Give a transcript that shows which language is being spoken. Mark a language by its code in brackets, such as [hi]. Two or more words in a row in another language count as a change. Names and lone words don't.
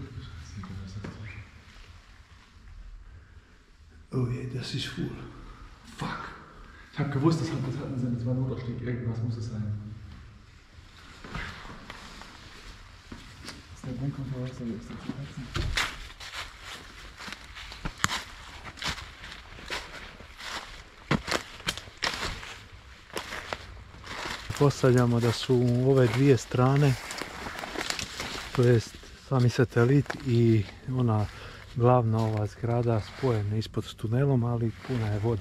[de] Oh je, das ist voll. Fuck. Ich hab gewusst, das war Notausstieg. Irgendwas muss es sein. Das ist der Bunker für Wasser, der ist da zu heizen. [hr] Postavljamo da su ove dvije strane, to jest sami satelit i ona glavna ova zgrada spojene ispod tunelom, ali puna je vode.